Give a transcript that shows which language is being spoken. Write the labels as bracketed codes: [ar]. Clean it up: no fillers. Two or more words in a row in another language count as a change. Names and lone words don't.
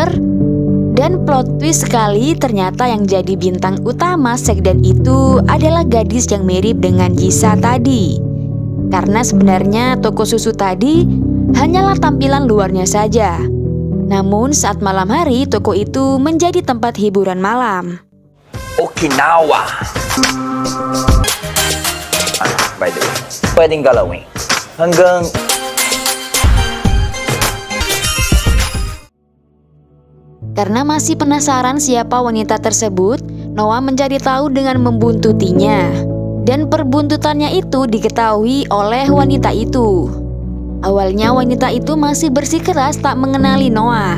[id] Dan [en] plot twist [id] sekali, ternyata yang jadi bintang utama sekden itu adalah gadis yang mirip dengan Jisa tadi. Karena sebenarnya toko susu tadi hanyalah tampilan luarnya saja. Namun saat malam hari, toko itu menjadi tempat hiburan malam. [en] Okinawa. By the way, [tl] pwedeng galawin. Hanggang... [id] Karena masih penasaran siapa wanita tersebut, Noah mencari tahu dengan membuntutinya. Dan perbuntutannya itu diketahui oleh wanita itu. Awalnya wanita itu masih bersikeras tak mengenali Noah.